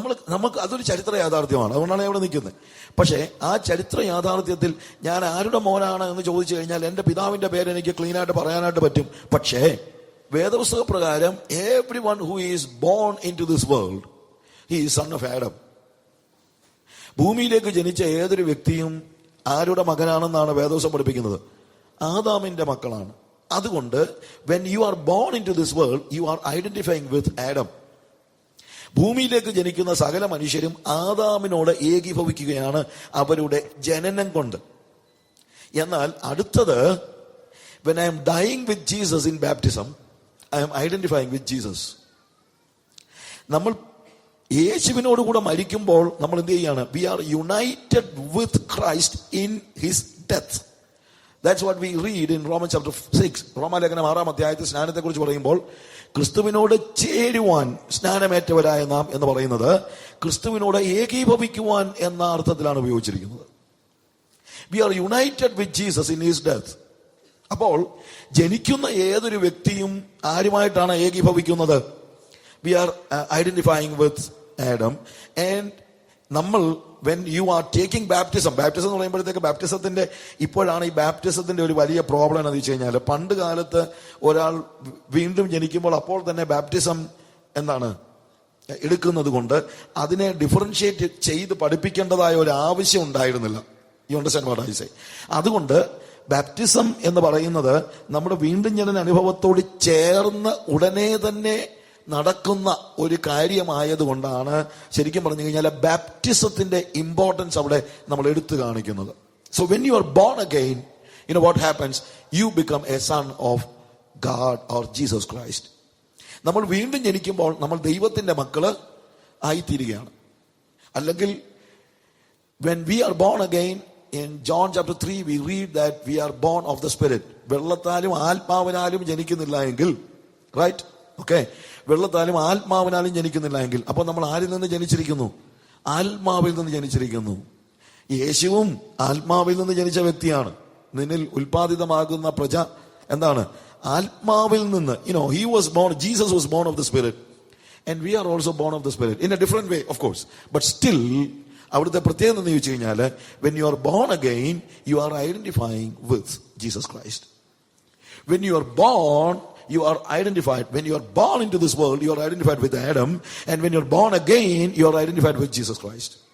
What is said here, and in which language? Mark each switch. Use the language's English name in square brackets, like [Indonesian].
[Malayalam] നമുക്ക് അതൊരു ചരിത്ര യാഥാർത്ഥ്യമാണ്. അതുകൊണ്ടാണ് അവിടെ നിൽക്കുന്നത്. പക്ഷേ ആ ചരിത്ര യാഥാർത്ഥ്യത്തിൽ ഞാൻ ആരുടെ മോനാണ് എന്ന് ചോദിച്ചു കഴിഞ്ഞാൽ എൻ്റെ പിതാവിന്റെ പേര് എനിക്ക് ക്ലീനായിട്ട് പറയാനായിട്ട് പറ്റും. പക്ഷേ വേദപുസ്തക പ്രകാരം [English] Everyone who is born into this world he is son of Adam. [Malayalam] ഭൂമിയിലേക്ക് ജനിച്ച ഏതൊരു വ്യക്തിയും ആരുടെ മകനാണെന്നാണ് വേദപുസ്തകം പഠിപ്പിക്കുന്നത്? ആദാമിന്റെ മക്കളാണ്. അതുകൊണ്ട് [English] when you are born into this world, you are identifying with Adam. [Malayalam] ഭൂമിയിലേക്ക് ജനിക്കുന്ന സകല മനുഷ്യരും ആദാമിനോട് ഏകീഭവിക്കുകയാണ് അവരുടെ ജനനം കൊണ്ട്. എന്നാൽ അടുത്തത്, [English] when I am dying with Jesus in baptism, I am identifying with Jesus. [Malayalam] നമ്മൾ യേശുവിനോട് കൂടെ മരിക്കുമ്പോൾ നമ്മൾ എന്ത് ചെയ്യാണ്? [English] We are united with Christ in his death. That's what we read in Romans chapter 6. [Malayalam] റോമാലേഖനം 6-ാം അധ്യായത്തിൽ സ്നാനത്തെ കുറിച്ച് പറയുമ്പോൾ ക്രിസ്തുവിനോട് ചേരുവാൻ സ്നാനമേറ്റവരായ നാം എന്ന് പറയുന്നത് ക്രിസ്തുവിനോട് ഏകീഭവിക്കുവാൻ എന്ന അർത്ഥത്തിലാണ് ഉപയോഗിച്ചിരിക്കുന്നത്. [English] We are united with Jesus in his death. [Malayalam] അപ്പോൾ ജനിക്കുന്ന ഏതൊരു വ്യക്തിയും ആരുമായിട്ടാണ് ഏകീഭവിക്കുന്നത്? [English] We are identifying with Adam. And [Malayalam] നമ്മൾ [English] when you are taking baptism [Malayalam] എന്ന് പറയുമ്പോഴത്തേക്ക് ബാപ്റ്റിസത്തിന്റെ ഇപ്പോഴാണ് ഈ ബാപ്റ്റിസത്തിന്റെ ഒരു വലിയ പ്രോബ്ലം എന്ന് വെച്ച് കഴിഞ്ഞാൽ, പണ്ട് കാലത്ത് ഒരാൾ വീണ്ടും ജനിക്കുമ്പോൾ അപ്പോൾ തന്നെ ബാപ്റ്റിസം എന്താണ്? എടുക്കുന്നത് കൊണ്ട് അതിനെ ഡിഫറൻഷിയേറ്റ് ചെയ്ത് പഠിപ്പിക്കേണ്ടതായ ഒരു ആവശ്യം ഉണ്ടായിരുന്നില്ല. [English] You understand what I say? [Malayalam] അതുകൊണ്ട് ബാപ്റ്റിസം എന്ന് പറയുന്നത് നമ്മുടെ വീണ്ടും ജനന അനുഭവത്തോട് ചേർന്ന് ഉടനെ തന്നെ നടക്കുന്ന ഒരു കാര്യമായതുകൊണ്ടാണ് ശരിക്കും പറഞ്ഞു കഴിഞ്ഞാൽ ബാപ്റ്റിസത്തിന്റെ ഇമ്പോർട്ടൻസ് അവിടെ നമ്മൾ എടുത്തു കാണിക്കുന്നത്. [English] So when you are born again, you know what happens? You become a son of God or Jesus Christ. [Malayalam] നമ്മൾ വീണ്ടും ജനിക്കുമ്പോൾ നമ്മൾ ദൈവത്തിന്റെ മക്കള് ആയിത്തീരുകയാണ്. അല്ലെങ്കിൽ [English] when we are born again, in John chapter 3 we read that we are born of the Spirit. [Malayalam] വെള്ളത്താലും ആത്മാവിനാലും ജനിക്കുന്നില്ല എങ്കിൽ, right, okay, വെള്ളത്താലും ആത്മാവിനാലും ജനിക്കുന്നില്ല എങ്കിൽ അപ്പോൾ നമ്മൾ ആരിൽ നിന്ന് ജനിച്ചിരിക്കുന്നു? ആത്മാവിൽ നിന്ന് ജനിച്ചിരിക്കുന്നു. യേശുവും ആത്മാവിൽ നിന്ന് ജനിച്ച വ്യക്തിയാണ്. നിന്നിൽ ഉൽപാദിതമാകുന്ന പ്രജ എന്താണ്? ആത്മാവിൽ നിന്ന്. [English] he was born, Jesus was born of the Spirit, and we are also born of the Spirit in a different way, of course, but still [Malayalam] അവിടുത്തെ പ്രത്യേകത എന്ന് ചോദിച്ചു കഴിഞ്ഞാൽ [English] when you are born again, you are identifying with Jesus Christ. When you are born, you are identified. When you are born into this world, you are identified with Adam, and when you are born again, you are identified with Jesus Christ.